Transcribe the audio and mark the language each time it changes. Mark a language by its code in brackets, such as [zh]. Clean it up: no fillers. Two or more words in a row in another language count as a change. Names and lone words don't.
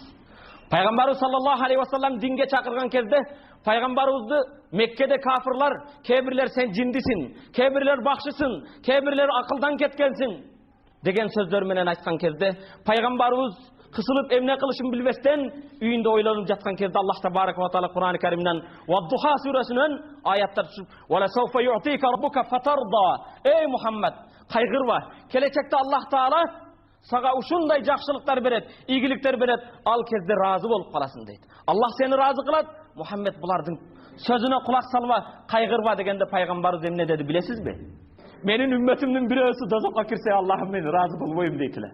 [ky] Пайгамбарыбыз [ar] صلى الله عليه وسلم [ky] динге чакырган кезде пайгамбарыбызды Меккеде кафирлар, кээ-бирлер сен жиндисин, кээ-бирлер бакшысың, кээ-бирлер акылдан кеткенсиң деген сөздөр менен айткан кезде пайгамбарыбыз кысылып эмне кылышын билбестен үйүндө ойлонуп жаткан кезде Аллах [ar] تبارك وتعالى [ky] Кур'ан-ы Каримден Вад-Духа сүрөсүнөн аяттар түшүп, [ar] "ولسوف يعطيك ربك فترضى". [ky] Эй Мухаммед, кайгырба. Келечекте Аллах таала сага ушундай жакшылыктар берет, ийгиликтер берет, ал кезде разы болуп каласың дейт. Аллах сени разы кылат. Мухаммед булардын сөзүнө кулак салба, кайгырба дегенде пайгамбарыбыз эмне деди билесизби? Менин үммөтүмдүн бирөөсү дозокко кирсе, Аллахым мен разы болбойм дейт эле.